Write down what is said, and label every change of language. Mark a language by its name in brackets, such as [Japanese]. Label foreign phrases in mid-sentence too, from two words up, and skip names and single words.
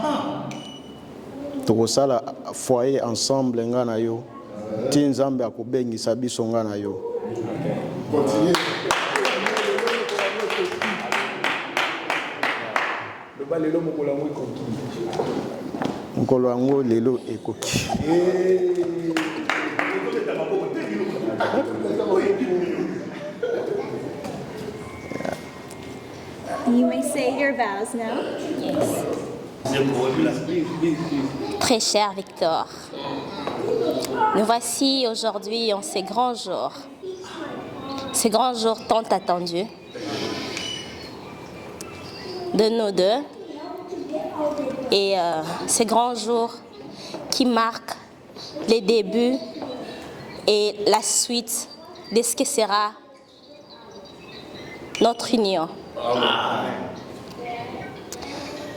[Lingala] tokosala [French] foyer ensemble [Lingala] nga na yo ti nzambe akobengisa biso nga na yo. Mokolo yango lelo ekoki. [English] You may say your vows now. Yes. [French] Très cher Victor, nous voici aujourd'hui en ces grands jours tant attendus de nous deux, et ces grands jours qui marquent les débuts et la suite de ce que sera notre union.